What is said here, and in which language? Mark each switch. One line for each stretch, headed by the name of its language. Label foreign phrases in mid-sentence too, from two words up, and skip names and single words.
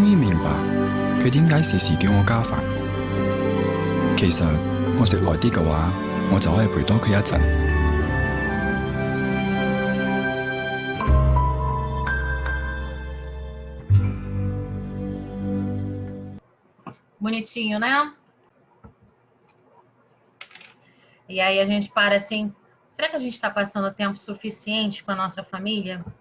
Cantonese: 於明白佢點解時時叫我加飯。其實我食耐啲嘅話，我就可以陪多佢一陣。
Portuguese: Bonitinho, né? E aí a gente para assim, será que a gente está passando tempo suficiente com a nossa família?